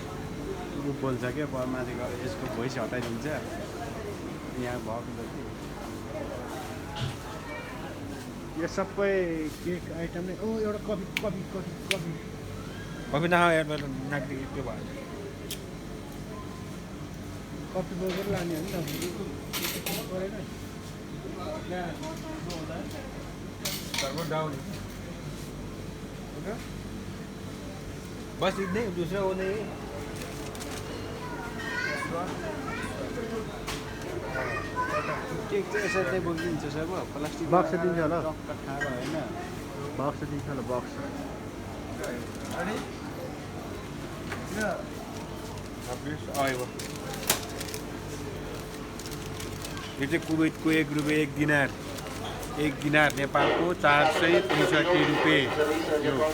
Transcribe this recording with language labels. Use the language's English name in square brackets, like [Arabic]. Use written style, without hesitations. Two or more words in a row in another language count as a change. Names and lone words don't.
[Nepali] बोल्छ क्या माथि गएर यसको भोइस हटाइदिन्छ यहाँ भएको जति यो सबै [English] cake item [Nepali] नै एउटा कफी कफी नखाऊ यार मेरो नाक त्यो भयो कफी बोकेर लाने हो नि त परेन [English] server down [Hindi] बस इतने दूसरा वो नहीं है [Nepali] केक चाहिँ यसरी बोकिदिन्छ सब प्लास्टिक बक्स दिन्छ होला खाएर होइन बक्स दिन्छ होला बक्स यो चाहिँ कुवेतको ₹1 1 दिनार नेपालको 465 रुपियाँ यो